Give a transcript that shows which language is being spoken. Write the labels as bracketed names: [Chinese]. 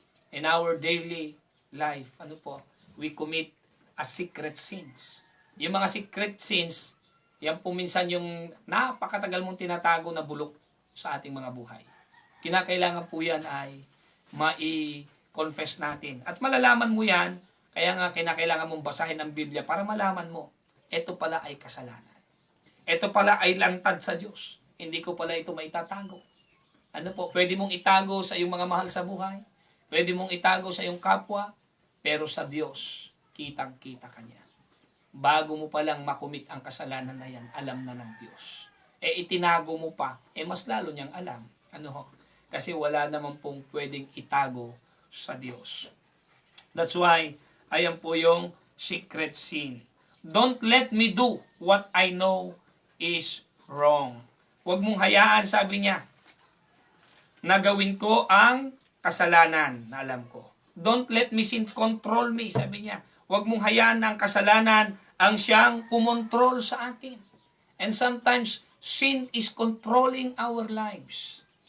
[English] In our daily life, we commit a secret sins. [Filipino] Yung mga secret sins, yan po minsan yung napakatagal mong tinatago na bulok sa ating mga buhay. Kinakailangan po yan ay mai-confess natin. At malalaman mo yan, kaya nga kinakailangan mong basahin ang Biblia para malaman mo, ito pala ay kasalanan. Ito pala ay lantad sa Diyos. Hindi ko pala ito maitatago. Pwede mong itago sa iyong mga mahal sa buhay. Pwede mong itago sa iyong kapwa. Pero sa Diyos, kitang-kita ka niya. Bago mo palang makumit ang kasalanan na yan, alam na ng Diyos. Itinago mo pa, mas lalo niyang alam. Kasi wala naman pong pwedeng itago sa Diyos. [English] That's why, [Filipino] ayan po yung [English] secret sin. Don't let me do what I know is wrong. [Filipino] Huwag mong hayaan, sabi niya, na gawin ko ang kasalanan na alam ko. [English] Don't let me sin control me, [Filipino] sabi niya. Huwag mong hayaan na ang kasalanan ang siyang kumontrol sa atin. [English] And sometimes, sin is controlling our lives.